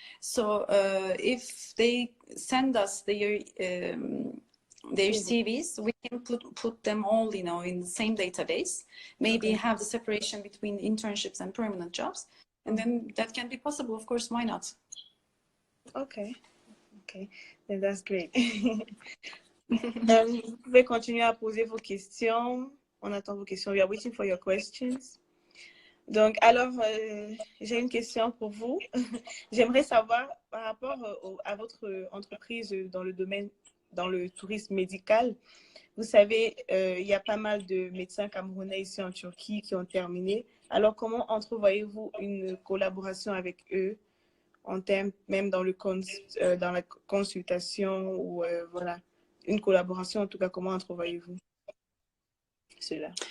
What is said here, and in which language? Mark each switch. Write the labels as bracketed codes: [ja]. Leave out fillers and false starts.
[en] So if they send us their CVs, we can put them all, you know, in the same database, maybe have the separation between internships and permanent jobs, and then that can be possible, of course, why not? Okay, then that's great. [fr] Vous pouvez continuer à poser vos questions. On attend vos questions. [en] We are waiting for your questions. [fr] Donc, alors, j'ai une question pour vous. J'aimerais savoir, par rapport à votre entreprise dans le domaine dans le tourisme médical. Vous savez, il y a pas mal de médecins camerounais ici en Turquie qui ont terminé. Alors, comment entrevoyez-vous une collaboration avec eux en termes, même dans dans la consultation ou voilà, une collaboration, en tout cas, comment entrevoyez-vous cela?